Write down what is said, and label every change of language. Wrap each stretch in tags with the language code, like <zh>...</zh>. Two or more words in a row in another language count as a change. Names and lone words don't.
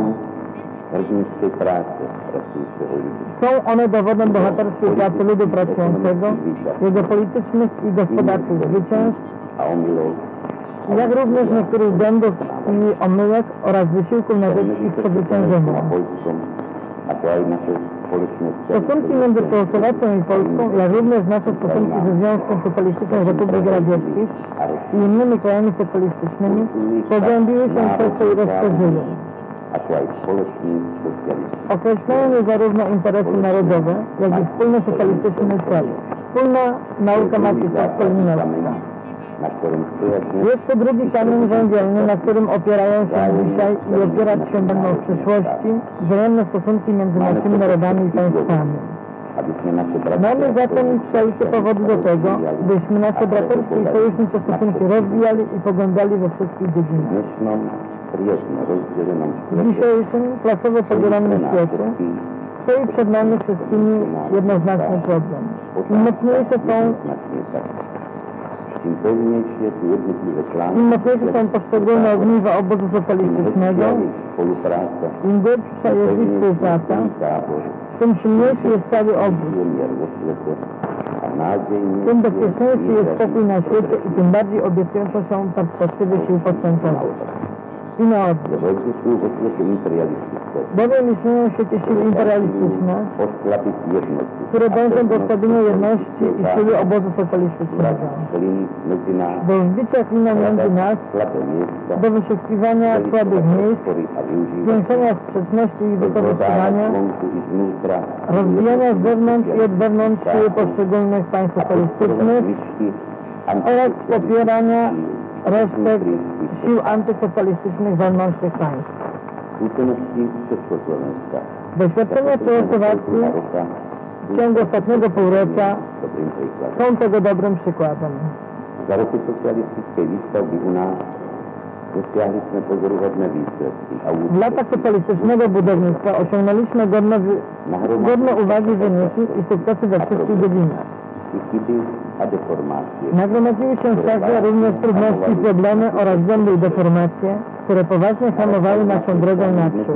<pl>Są one dowodem bohaterskiej pracy ludu pracującego, jego politycznych i gospodarczych zwycięstw, jak również niektórych błędów i omyłek oraz wysiłków na rzecz ich przezwyciężenia. Stosunki między Czechosłowacją i Polską, jak również nasze stosunki ze Związkiem Socjalistycznych Republik Radzieckich i innymi krajami socjalistycznymi pogłębiły się przez to i rozszerzyły.</pl> <sk>ako aj spoločný socialistický.</sk> <pl>Określają zarówno interesy narodowe, jak i wspólny socjalistyczny cel. Wspólna nauka marksistowsko-leninowska.</pl> <sk>Na którym stoja dnes</sk> <pl>Jest to drugi kamień węgielny, na którym opierają się dzisiaj i opierać się będą w przyszłości wzajemne stosunki między naszymi narodami i państwami. abyśmy nasze bratia Mamy zatem wszelkie powody do tego, byśmy nasze braterskie i sojusznicze stosunki rozwijali i pogłębiali we wszystkich w dziedzinach.</pl> <sk>dnešnom priežne rozdelenom</sk> <pl>W</pl> <sk>svete</sk> <pl>dzisiejszym klasowo podzielonym świecie stoi przed nami wszystkimi jednoznaczny problem. Im mocniejsze są</pl> <sk>jednoznačne tak. Čím pevnejšie sú jednotlivé</sk> <pl>Im</pl> <sk>články,</sk> <pl>mocniejsze są poszczególne ogniwa obozu socjalistycznego,</pl> <sk>spolupráca,</sk> <pl>im głębsza jest ich współpraca,</pl> <sk>tábor,</sk> <pl>tym silniejszy jest cały obóz,</pl> <sk>mier vo svete a nádejnejšie</sk> <pl>tym bezpieczniejszy jest spokój na świecie i tym bardziej obiecujące są perspektywy sił postępowych. I na odwrót.</pl> <sk>Dôvody sú vo svete imperialistické.</sk> <pl>Bowiem istnieją w świecie siły imperialistyczne,</pl> <sk>Oslabiť jednotu.</sk> <pl>które dążą do osłabienia jedności i siły obozu socjalistycznego,</pl> <sk>Klin medzi nás,</sk> <pl>do wbicia klina między nas,</pl> <sk>slabé miesta,</sk> <pl>do wyszukiwania słabych miejsc,</pl> <sk>spory a využívať</sk> <pl>zwiększenia sprzeczności i wykorzystywania,</pl> <sk>zvonku i znútra</sk> <pl>rozwijania z zewnątrz i od wewnątrz siły poszczególnych państw socjalistycznych oraz popierania resztek sił antysocjalistycznych wewnątrz tych państw.</pl> <sk>skúsenosti Československa.</sk> <pl>Doświadczenia Czechosłowacji</pl> <sk>roka</sk> <pl>w ciągu ostatniego półrocza</pl> <sk>dobrým príkladom.</sk> <pl>są tego dobrym przykładem.</pl> <sk>Za roku socialistickej výstavby u nás dosiahli sme pozoruhodné výsledky a</sk> <pl>W latach socjalistycznego budownictwa osiągnęliśmy godne uwagi wyniki i sukcesy we wszystkich dziedzinach.</pl> <sk>i chyby a deformácie.</sk> <pl>Nagromadziły się wszakże również trudności, problemy oraz błędy i deformacje, które poważnie hamowały naszą drogę naprzód.</pl>